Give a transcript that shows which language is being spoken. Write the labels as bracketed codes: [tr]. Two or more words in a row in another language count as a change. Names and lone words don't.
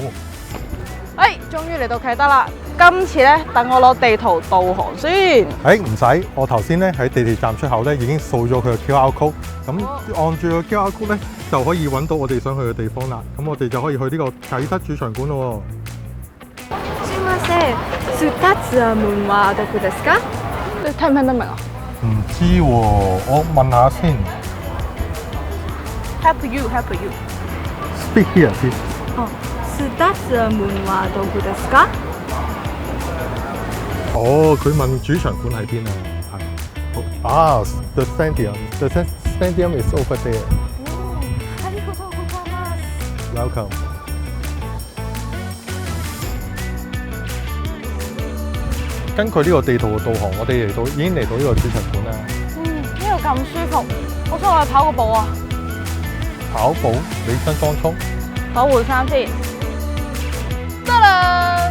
[yue] 終於嚟到啟德啦！今次咧，等我攞地圖導航先。唔使，我頭先咧喺地鐵站出口咧已經掃咗佢個 [en] QR code， [yue] 咁按住個 [en] QR code [yue] 咧就可以揾到我哋想去嘅地方啦。咁我哋就可以去呢個啟德主場館咯。 [ja] すみません、2つは門はどこですか？ [yue] 你聽唔聽得明啊？唔知喎，我問下先。 [en] Help you。 Speak here, please。 [ja] 2 つは門はどこですか？ [yue] 哦，佢問主場館喺邊啊？係。 [en] 啊 ，the stadium is over there。 [ja] ありがとうございます。 [en] Welcome。 [yue] 根據呢個地圖嘅導航，我哋已經嚟到呢個主場館啦。呢度咁舒服，我想我去跑個步啊！跑步，你身裝束。我換衫先。得啦！